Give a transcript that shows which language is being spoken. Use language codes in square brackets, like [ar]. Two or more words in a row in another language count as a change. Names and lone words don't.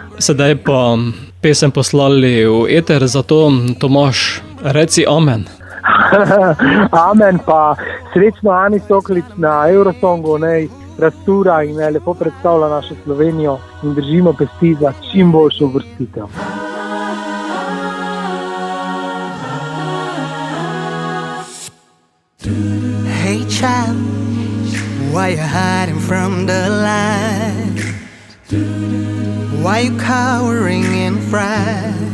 [sl] Sedaj pa pesem poslali v eter, zato Tomaž, reci amen. Amen, pa srečno Ani Soklič na Eurosongu, naj raztura in naj lepo predstavlja našo Slovenijo in držimo pesti za čim boljšo uvrstitev. [en] Hey child, why you hiding from the light? Why you cowering in fright?